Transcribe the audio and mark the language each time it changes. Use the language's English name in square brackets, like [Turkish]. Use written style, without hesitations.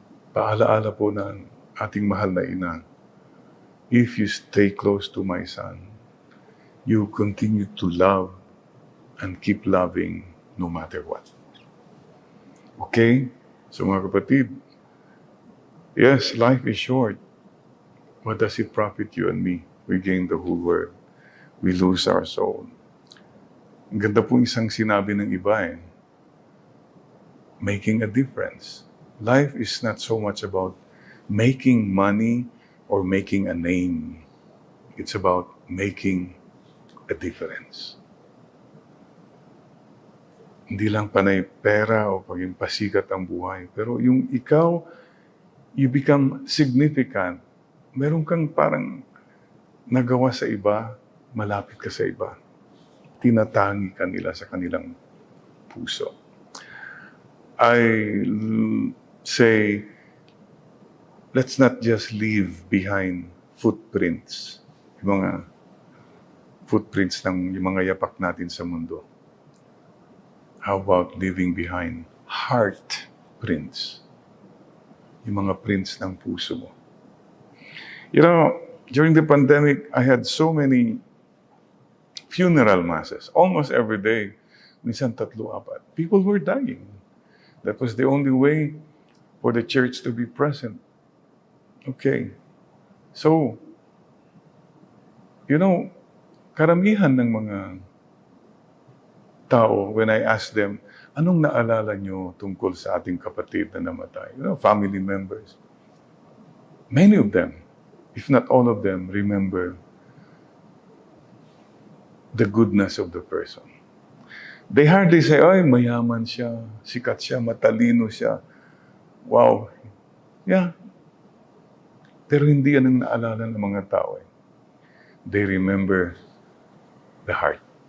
[Filipino] Paalaala po ng ating mahal na ina, [English] if you stay close to my son, you continue to love and keep loving no matter what. Okay? So [Filipino] mga kapatid, [English] yes, life is short. What does it profit you and me? We gain the whole world. We lose our soul. [Filipino] Ang ganda pong isang sinabi ng iba eh. [English] Making a difference. Life is not so much about making money or making a name. It's about making a difference. [Filipino] Hindi lang panay pera o paging pasikat ang buhay. Pero yung ikaw, [English] you become significant. [Filipino] Meron kang parang nagawa sa iba, malapit ka sa iba. tinatangi kanila sa kanilang puso. [English] I say, let's not just leave behind footprints, [Filipino] yung mga footprints ng yung mga yapak natin sa mundo. [English] How about leaving behind heart prints? [Filipino] Yung mga prints ng puso mo. [English] You know, during the pandemic, I had so many funeral masses, almost every day. [Filipino] Minsan [English] 3-4. People were dying. That was the only way for the church to be present. Okay. So, you know, [Filipino] karamihan ng mga tao, when I ask them, anong naalala nyo tungkol sa ating kapatid na namatay? [English] You know, family members. Many of them, if not all of them, remember the goodness of the person. They hardly say, [Filipino] ay, mayaman siya, sikat siya, matalino siya. [English] Wow. Yeah. [Filipino] Pero hindi yan ang naalala ng mga tao. [English] They remember the heart.